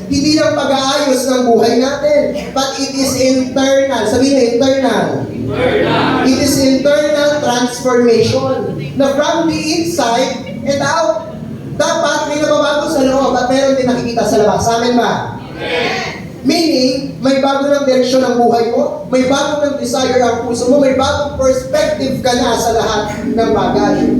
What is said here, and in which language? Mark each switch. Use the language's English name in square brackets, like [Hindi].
[Filipino] Hindi lang pag-aayos ng buhay natin. [English] But it is internal. [Filipino] Sabihin mo, [English] internal. It is internal transformation. Na from the inside and out. [Filipino] Dapat may nababago sa loob at meron din nakikita sa labas. Amen ba? Meaning, may bago ng direksyon ng buhay mo, may bago ng desire ang puso mo, may bagong perspective ka na sa lahat ng bagay.